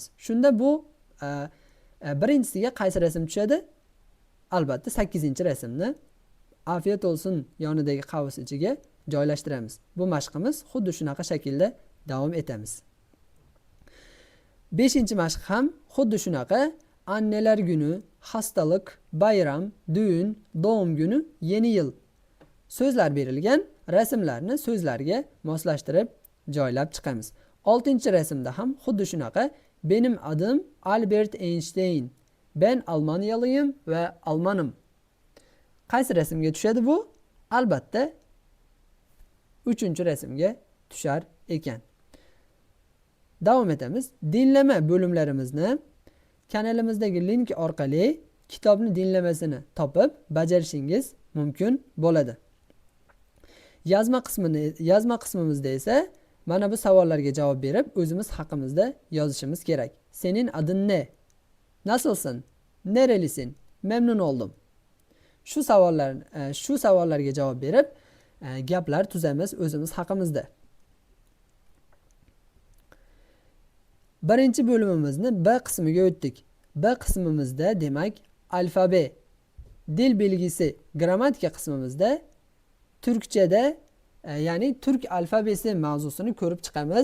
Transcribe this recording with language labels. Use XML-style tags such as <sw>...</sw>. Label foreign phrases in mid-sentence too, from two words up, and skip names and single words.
<uz>Shunda bu birinchisiga qaysi rasm tushadi? Albatta 8-rasmni afiyat olsun yonidagi qavs ichiga joylashtiramiz. Bu mashqimiz xuddi shunaqa shaklda davom etamiz. 5-mashq ham xuddi shunaqa.</uz> <tr>Anneler günü, hastalık, bayram, düğün, doğum günü, yeni yil</tr> <uz>so'zlar berilgan, rasmlarni so'zlarga moslashtirib joylab chiqamiz. 6-rasmda ham xuddi shunaqa.</uz> <tr>Benim adım Albert Einstein. Ben Almanyalıyım ve Almanım.</tr> <uz>Qaysi rasmga tushadi bu? Albatta 3-rasmga tushar ekan. Davom etamiz. Dinleme bo'limlarimizni kanalimizdagi link orqali kitobni dinlamasini topib bajarishingiz mumkin bo'ladi. Yozma qismimizda esa mana bu savollarga javob berib, o'zimiz haqimizda yozishimiz kerak.</uz> <tr>Senin adın ne? Nasılsın? Nerelisin? Memnun oldum.</tr> <uz>Shu savollarga javob berib, gaplar tuzamiz o'zimiz haqimizda. Birinchi bo'limimizni B qismiga o'tdik. B qismimizda demak alfabe,</uz> <tr>dil belgisi,</tr> <uz>grammatika qismimizda turkchada ya'ni</uz> <tr>turk alfabesi</tr> <uz>mavzusini ko'rib chiqamiz.</uz>